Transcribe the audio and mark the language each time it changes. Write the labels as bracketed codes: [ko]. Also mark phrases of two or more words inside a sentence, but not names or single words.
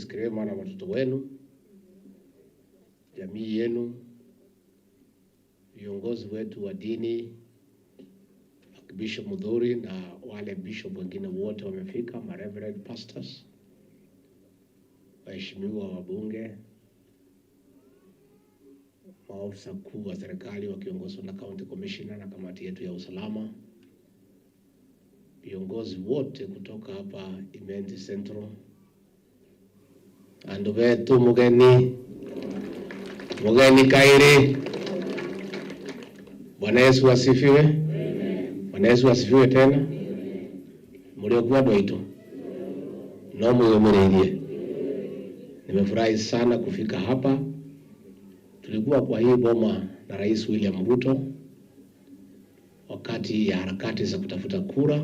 [sw] Kirema na watoto wenu, jamii yenu, viongozi wetu wa dini, Bishop Mudhuri na wale bishop wengine wote wamefika, ma reverend pastors, waheshimiwa wabunge, maafisa kuu wa serikali wakiongozwa na county commissioner na kamati yetu ya usalama, viongozi wote kutoka hapa IMENTI Central, [mer] andu betu mugeni kairi. [sw] Bwana Yesu asifiwe. Bwana Yesu asifiwe tena. Mliokuwa [mer] doito no mwemereirie. [sw] Nimefurahi sana kufika hapa. Tulikuwa kwa hii boma na Rais William Ruto wakati ya harakati za kutafuta kura.